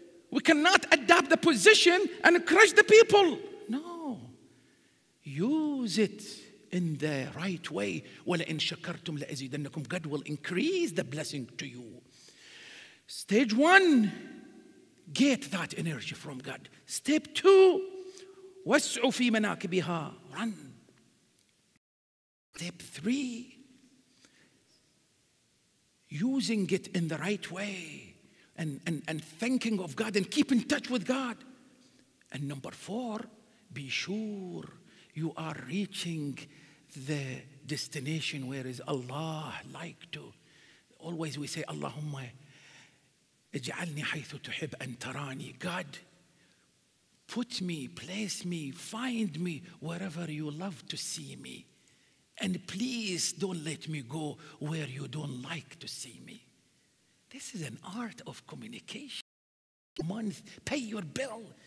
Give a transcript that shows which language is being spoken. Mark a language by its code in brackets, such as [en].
[en] We cannot adapt the position and crush the people. No. Use it in the right way. [ar] وَلَئِن شَكَرْتُمْ لَأَزِيدَنَّكُمْ. [en] God will increase the blessing to you. Stage 1, get that energy from God. Step 2, [ar] وَاسْعُوا فِي مَنَاكِبِهَا. [en] Run. Step 3, using it in the right way and thinking of God and keep in touch with God. And number 4, be sure you are reaching the destination where is Allah like to. Always we say, [ar] Allahumma اجعلني حيث تحب أن تراني. [en] God, put me, place me, find me wherever you love to see me. And please don't let me go where you don't like to see me. This is an art of communication. Month, pay your bill.